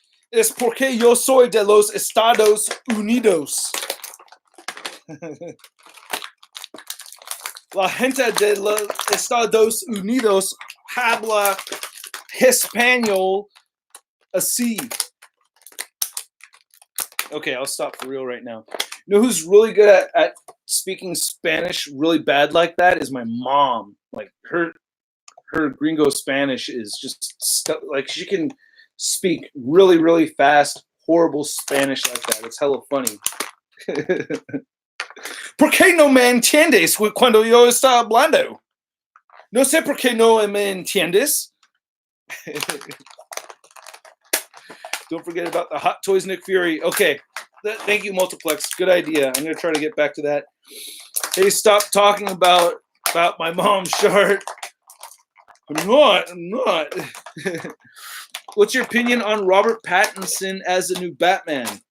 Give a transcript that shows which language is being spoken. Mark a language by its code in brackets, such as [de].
[es] Es porque yo soy de los Estados Unidos. La gente de los Estados Unidos habla español así. [en] Okay, I'll stop for real right now. You know who's really good at speaking Spanish really bad like that is my mom. Like her gringo Spanish is just like she can speak really, really fast, horrible Spanish like that. It's hella funny. [es] ¿Por qué no me entiendes cuando yo estaba hablando? No sé por qué no me entiendes. [en] Don't forget about the Hot Toys Nick Fury. Okay. Thank you, Multiplex. Good idea. I'm going to try to get back to that. Hey, stop talking about my mom's shirt. I'm not. What's your opinion on Robert Pattinson as the new Batman?